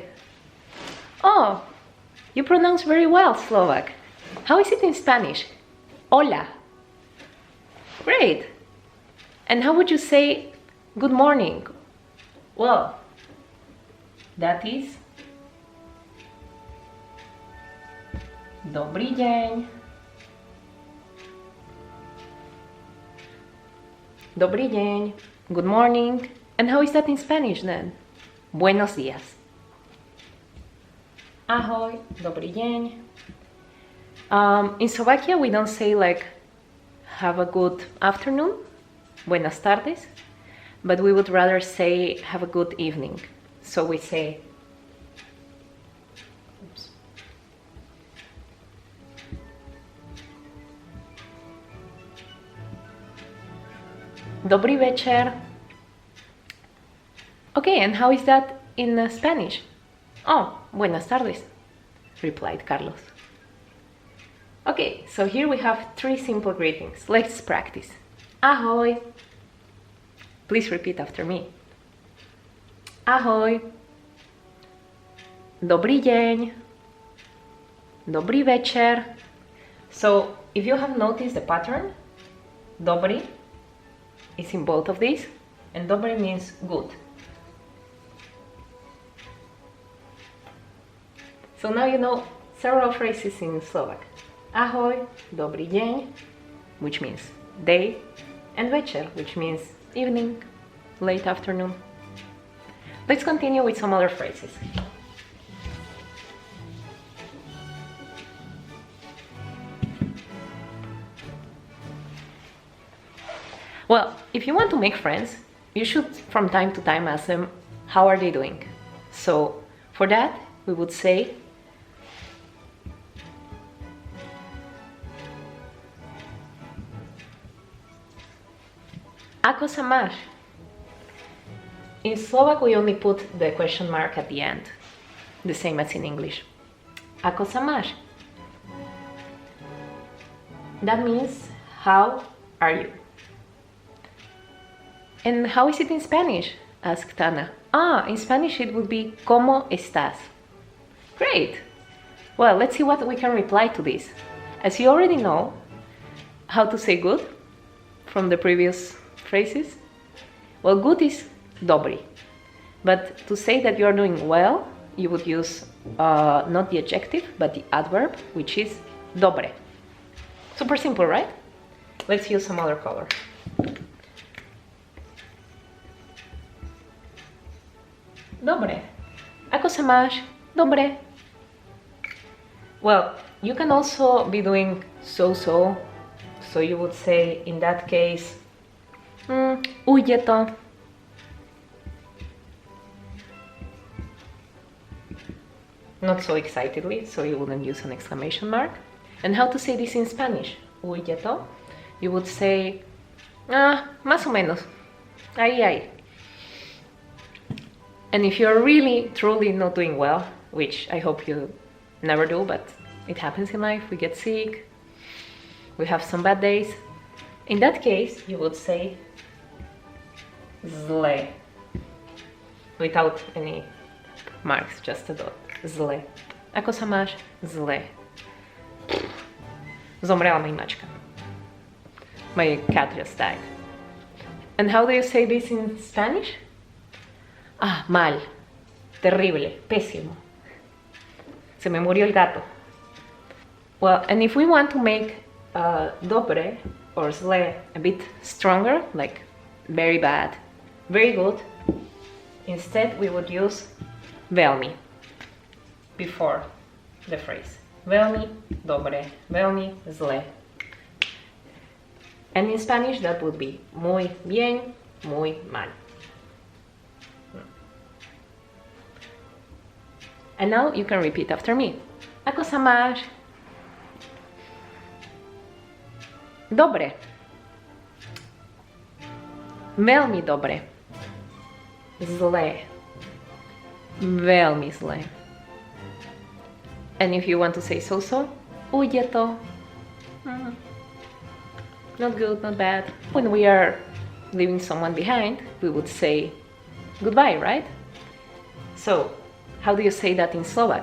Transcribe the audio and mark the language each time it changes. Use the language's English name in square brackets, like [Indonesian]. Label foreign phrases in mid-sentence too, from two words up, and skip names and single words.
[English] Oh, you pronounce very well Slovak. How is it in Spanish? Hola. Great. And how would you say good morning? Well, that is [Slovak] Dobrý deň. Dobrý deň. [English] Good morning. And how is that in Spanish then? [Spanish] Buenos días. [Slovak] Ahoj, dobrý deň. [English] In Slovakia, we don't say like, have a good afternoon, [Spanish] buenas tardes, [English] but we would rather say, have a good evening. So we say, [Slovak] Dobrý večer. [English] Okay, and how is that in Spanish? [Spanish] Oh, buenas tardes, [English] replied Carlos. Okay, so here we have 3 simple greetings. Let's practice. Ahoy. Please repeat after me. Ahoy. [Slovak] Dobrý deň. Dobrý večer. [English] So, if you have noticed the pattern, dobrý is in both of these, and dobrý means good. So now you know several phrases in Slovak. [Slovak] Ahoj, dobrý deň, [English] which means day, and večer, which means evening, late afternoon. Let's continue with some other phrases. Well, if you want to make friends, you should from time to time ask them, how are they doing? So for that, we would say, [Slovak] Ako sa máš? [English] In Slovak, we only put the question mark at the end, the same as in English. [Slovak] Ako sa máš? [English] That means, how are you? And how is it in Spanish? Asked Ana. In Spanish it would be [Spanish] ¿Cómo estás? [English] Great! Well, let's see what we can reply to this. As you already know how to say good from the previous phrases, well, good is dobrý. But to say that you are doing well, you would use not the adjective, but the adverb, which is dobre. Super simple, right? Let's use some other color. Dobre. [Slovak] Ako sa máš? Dobre. [English] Well, you can also be doing so-so. So you would say, in that case, [Slovak] ujde to. [English] Not so excitedly, so you wouldn't use an exclamation mark. And how to say this in Spanish? [Slovak] Ujde to. [English] You would say, [Spanish] más o menos. Ahí, ahí. [English] And if you're really, truly not doing well, which I hope you never do, but it happens in life, we get sick, we have some bad days. In that case, you would say zle, without any marks, just a dot. [Slovak] Zle. Ako sa máš? Zle. Zomrela mi mačka. [English] My cat just died. And how do you say this in Spanish? [Spanish] Mal, terrible, pésimo. Se me murió el gato. [English] Well, and if we want to make dobre or zle a bit stronger, like very bad, very good, instead we would use veľmi before the phrase. [Slovak] Veľmi dobre, veľmi zle. [English] And in Spanish that would be [Spanish] muy bien, muy mal. [English] And now you can repeat after me. [Slovak] Ako sa máš? Dobre. Veľmi dobre. Zle. Veľmi zle. [English] And if you want to say so-so, [Slovak] ujde to. [English] Not good, not bad. When we are leaving someone behind, we would say goodbye, right? So, how do you say that in Slovak?